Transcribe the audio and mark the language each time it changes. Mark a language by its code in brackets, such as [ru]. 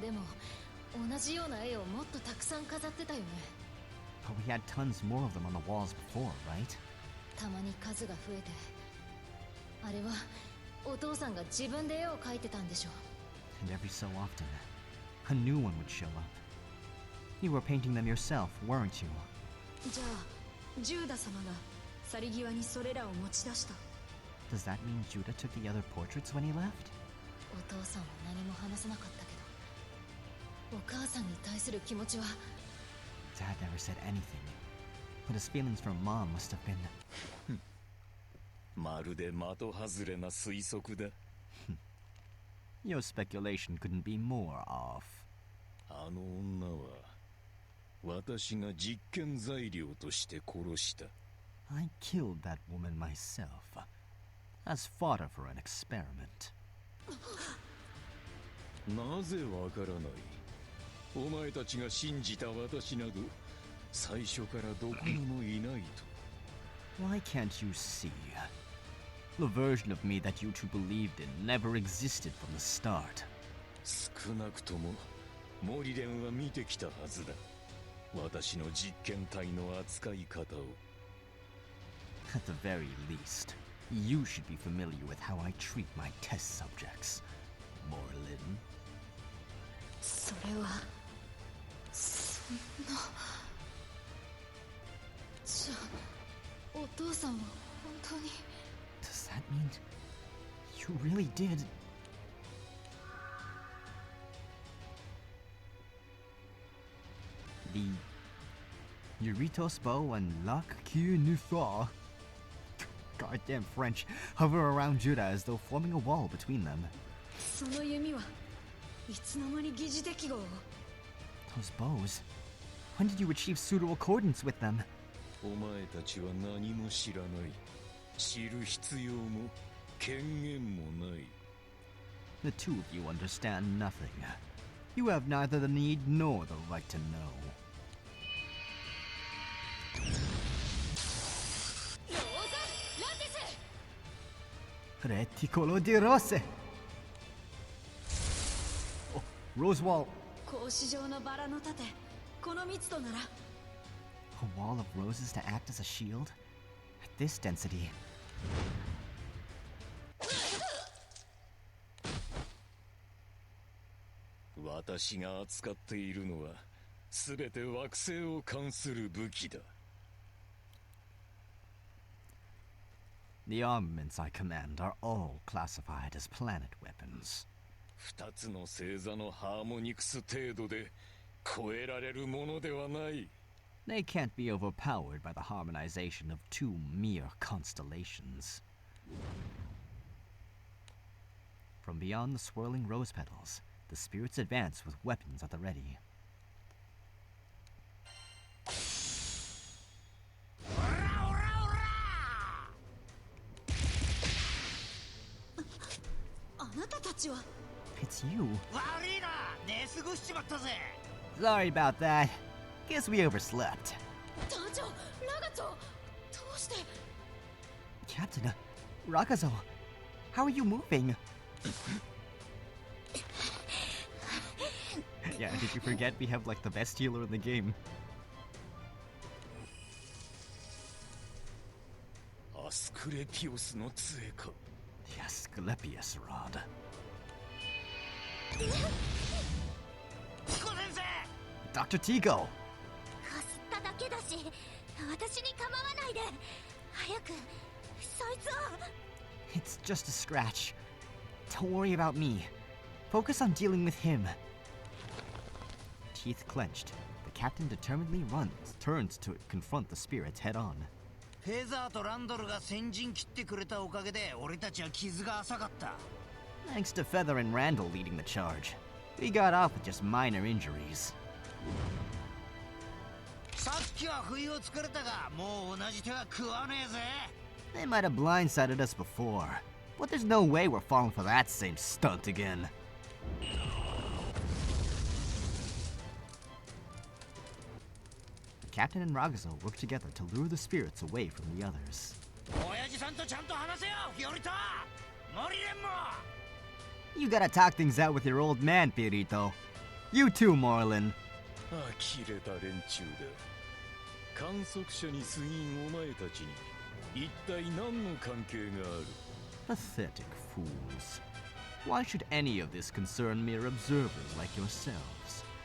[ja] でも同じような絵をもっとたくさん飾ってたよね。 [en] But we had tons more of them on the walls before, right? [ja] たまに数が増えて、あれはお父さんが自分で絵を描いてたんでしょ。 [en] And every so often, a new one would show up. You were painting them yourself, weren't you? [ja] じゃあジューダ様が去り際にそれらを持ち出した。 [en] Does that mean Judah took the other portraits when he left? [ja] お父さんは何も話せなかったけど、お母さんに対する気持ちは。 [en] Dad never said anything, but his feelings for Mom must have been... [ja] まるで的外れな推測だ。 [en] Your speculation couldn't be more off. [ja] あの女は私が実験材料として殺した。 [en] I killed that woman myself, as fodder for an experiment. [ja] なぜわからない。お前たちが信じた私など最初からどこにもいないと。 [en] Why can't you see? The version of me that you two believed in never existed from the start. [ja] 少なくともモリレンは見てきたはずだ。私の実験体の扱い方を。 [en] At the very least, you should be familiar with how I treat my test subjects, Morlin. [ja] それはそんな。じゃあお父さんは本当に。 [en] Does that mean you really did? The Euritos bow and Lac Q Nuthar, goddamn French, hover around Judah as though forming a wall between them. [ja] その弓はいつの間に疑似適合を。 [en] Those bows. When did you achieve pseudo accordance with them? [ja] お前たちは何も知らない。知る必要も権限もない。 [en] The two of you understand nothing. You have neither the need nor the right to know. [it] Reticolo di rose. [en] Oh, Rosewall. [ja] 格子状のバラの盾、この密度なら。 [en] A wall of roses to act as a shield? At this density. [ja] 私が扱っているのはすべて惑星を関する武器だ。 [en] The armaments I command are all classified as planet weapons. [ja] 二つの星座のハーモニクス程度で超えられるものではない。 [en] They can't be overpowered by the harmonization of two mere constellations. From beyond the swirling rose petals, the spirits advance with weapons at the ready. [ja] あなたたちは。 [en] It's you. [ja] 悪いな、寝過ごしちまったぜ。 [en] Sorry about that. Guess we overslept. [ja] 団長、ラガチョ、どうして。 [en] Captain, Rakazo, how are you moving? Yeah, did you forget we have like the best healer in the game? [ja] アスクレピオスの杖か。 [en] The Asclepius rod. [ja] 彦先生。 [en] Dr. Tigo! [ja] かすっただけだし、私に構わないで。早くそいつを。 [en] It's just a scratch. Don't worry about me. Focus on dealing with him. Teeth clenched, the captain determinedly turns to confront the spirits head on. [ja] フェザーとランドルが先陣切ってくれたおかげで俺たちは傷が浅かった。 [en] Thanks to Feather and Randall leading the charge, we got off with just minor injuries. [ja] さっきは不意をつかれたが、もう同じ手は食わねえぜ。 [en] They might have blindsided us before, but there's no way we're falling for that same stunt again. The captain and Ragazo work together to lure the spirits away from the others. [ja] 親父さんとちゃんと話せよ、フィオリト。モリレンも。 [en] You gotta talk things out with your old man, Pirito. You too, Morlin. [ja] 呆れた連中だ。観測者に過ぎんお前たちに一体何の関係がある。 [en] Pathetic fools. Why should any of this concern mere observers like yourselves?